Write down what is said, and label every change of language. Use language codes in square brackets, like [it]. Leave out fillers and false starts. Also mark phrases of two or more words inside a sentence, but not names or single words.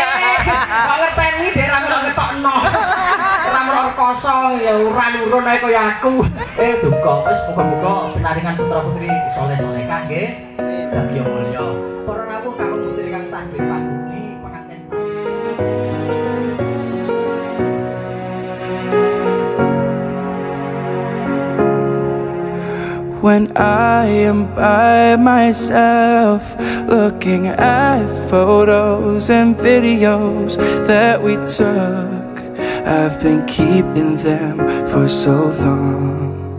[jv] Kok ngerteni daerah kok ngetokno. Ora meror kosong ya ora nurun ae kaya aku. Duka wis muga-muga pinaringan putra-putri saleh-salehah nggih. Dadi mulya. Para rawuh kakung putri kang saged pangudi penganten [en] When I am by myself, looking at photos and videos that we took, I've been keeping them for so long.